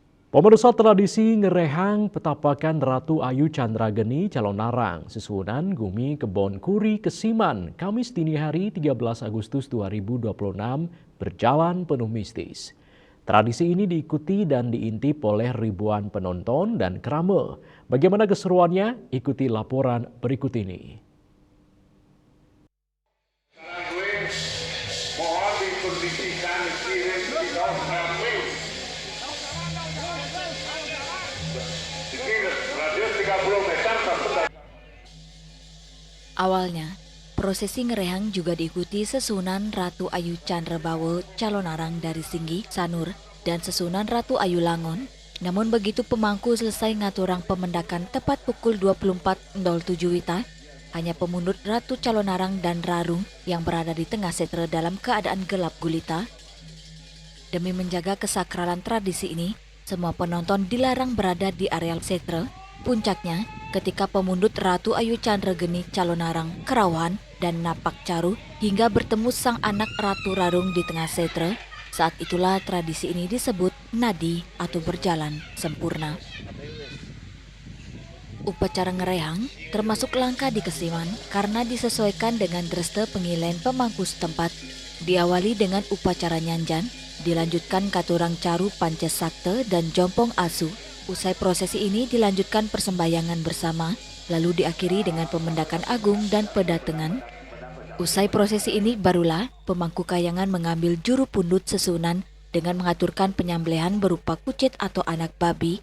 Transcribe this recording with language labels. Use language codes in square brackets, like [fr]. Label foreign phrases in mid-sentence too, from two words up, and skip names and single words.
[id] Pemirsa tradisi ngerehang petapakan Ratu Ayu Candrageni Calon Narang, Sesunan Gumi Kebon Kuri Kesiman, Kamis dini hari 13 Agustus 2026 berjalan penuh mistis. Tradisi ini diikuti dan diintip oleh ribuan penonton dan kerama. Bagaimana keseruannya? Ikuti laporan berikut ini. Mohon dikondisikan kirim tidak ramai. Radius 30 meter sampai. Awalnya, prosesi ngerehang juga diikuti Sesunan Ratu Ayu Candrabawa Calon Narang dari Singgi, Sanur, dan Sesunan Ratu Ayu Langon. Namun begitu pemangku selesai [ban] ngaturang pemendakan [id] tepat pukul 24.07 Wita, hanya pemundut Ratu Calon Narang dan Rarung yang berada di tengah setre dalam keadaan gelap gulita. Demi menjaga kesakralan tradisi ini, semua penonton dilarang berada di areal setre. Puncaknya, ketika pemundut Ratu Ayu Candrageni Calon Narang, Kerawan, dan Napak Caru hingga bertemu sang anak Ratu Rarung di tengah setre. Saat itulah tradisi ini disebut nadi atau berjalan sempurna. Upacara ngerehang termasuk langka di Kesiman karena disesuaikan dengan dreste pengilen pemangku setempat. Diawali dengan upacara nyanjan, dilanjutkan katurang caru pancesakte dan jompong asu. Usai prosesi ini dilanjutkan persembahyangan bersama, lalu diakhiri dengan pemendakan agung dan pedatengan. Usai prosesi ini barulah pemangku kayangan mengambil juru pundut Sesunan dengan mengaturkan penyembelihan berupa kucit atau anak babi.